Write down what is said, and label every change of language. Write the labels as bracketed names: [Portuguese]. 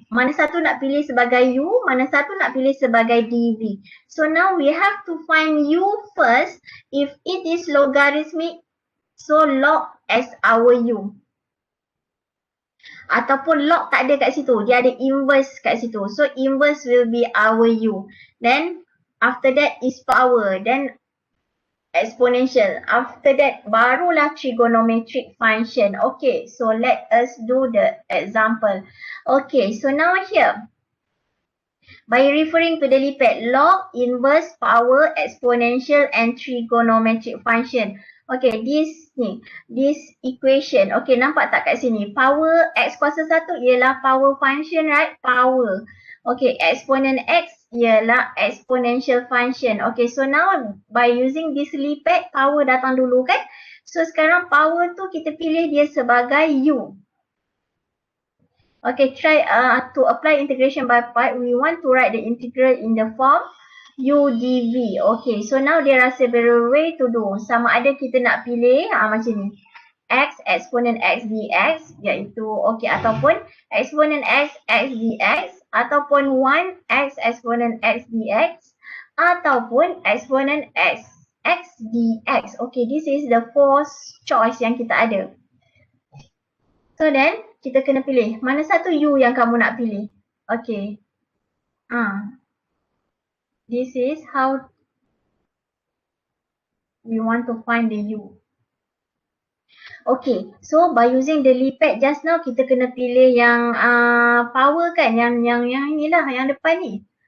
[Malay] Mana satu nak pilih sebagai u, mana satu nak pilih sebagai dv. [English] So now we have to find u first. If it is logarithmic, so log as our u. [Malay] Ataupun log tak ada kat situ, dia ada inverse kat situ. [English] So inverse will be our u. Then after that is power. Then exponential. After that, barulah trigonometric function. Okay, so let us do the example. Okay, so now here, by referring to the lipat, log, inverse, power, exponential and trigonometric function. Okay, this equation. Okay, [Malay] nampak tak kat sini? Power x kuasa 1 ialah power function, right? Power. Okay, exponent x ialah exponential function. [English] Okay, so now by using this lipat, [Malay] power datang dulu kan? So sekarang power tu kita pilih dia sebagai u. [English] Okay, try to apply integration by part. We want to write the integral in the form u dv. Okay, so now there are several way to do. [Malay] Sama ada kita nak pilih macam ni, x exponent x dx, iaitu okay, ataupun exponent x dx, ataupun 1 x exponent x dx, ataupun exponent x dx. [English] Okay, this is the fourth choice [Malay] yang kita ada. So then kita kena pilih mana satu u yang kamu nak pilih. [English] Okay, this is how we want to find the u. Okay, so by using the lipat just now, [Malay] kita kena pilih yang power kan, yang inilah, yang depan ni.